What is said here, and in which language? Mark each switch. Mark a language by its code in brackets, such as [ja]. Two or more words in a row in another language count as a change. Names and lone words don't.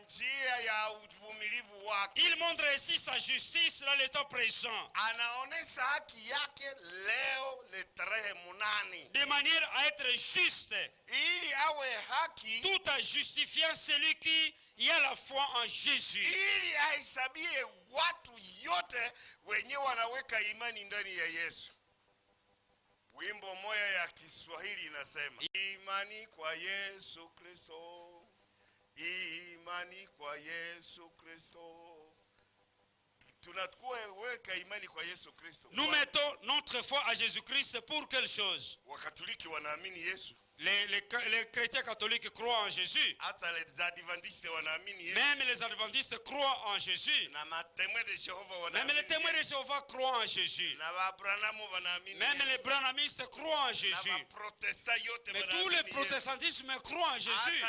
[fr] Il montre ainsi sa justice dans le temps présent, de manière à être juste, tout en justifiant celui qui a la foi en Jésus. [sw] Wimbo moya ya Kiswahili inasema, imani kwa Yesu Kristo, imani kwa Yesu Kristo. [fr] Nous mettons notre foi à Jésus-Christ pour quelle chose? [sw] Wakatoliki wanaamini Yesu. [fr] Les chrétiens catholiques croient en Jésus. Même les adventistes croient en Jésus. Même les témoins de Jéhovah croient en Jésus. Même les branhamistes croient en Jésus. Mais tous les protestantismes croient en Jésus.